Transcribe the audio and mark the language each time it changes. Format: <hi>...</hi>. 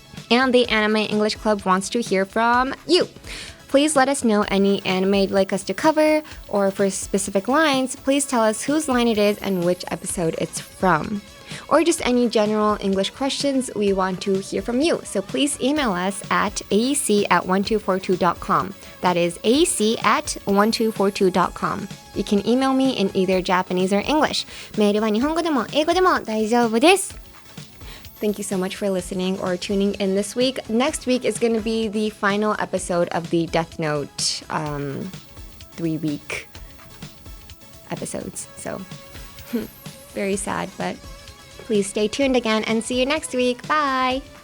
<en>And the Anime English Club wants to hear from you. Please let us know any anime you'd like us to cover, or for specific lines, please tell us whose line it is and which episode it's from. Or just any general English questions, we want to hear from you. So please email us at aec@1242.com. That is aec@1242.com. You can email me in either Japanese or English.</en> <ja>メールは日本語でも英語でも大丈夫です。</ja> <en>Thank you so much for listening or tuning in this week. Next week is going to be the final episode of the Death Note 3-week episodes. So, very sad, but please stay tuned again and see you next week. Bye!</en>